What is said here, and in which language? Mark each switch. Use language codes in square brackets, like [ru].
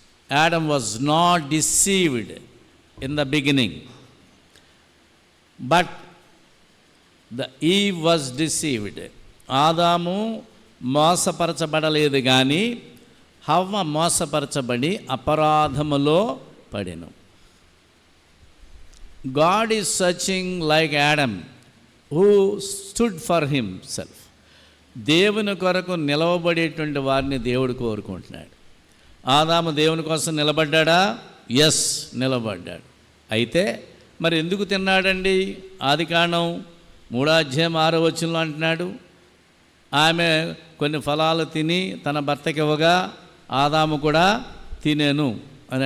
[en] Adam was not deceived in the beginning, but Eve was deceived. [te] ఆదాము మోసపరచబడలేదు, కానీ హవ్వ మోసపరచబడి అపరాధములో పడెను. [en] God is searching like Adam, who stood for himself. [te] దేవుని కొరకు నిలవబడేటువంటి వారిని దేవుడు కోరుకుంటున్నాడు. ఆదాము దేవుని కోసం నిలబడ్డా? ఎస్, నిలబడ్డాడు. అయితే మరి ఎందుకు తిన్నాడండి? ఆదికాండం 3వ అధ్యాయం 6వ వచనంలో అంటున్నాడు, ఆమె కొన్ని ఫలాలు తిని తన భర్తకి ఇవ్వగా ఆదాము కూడా తినేను అని.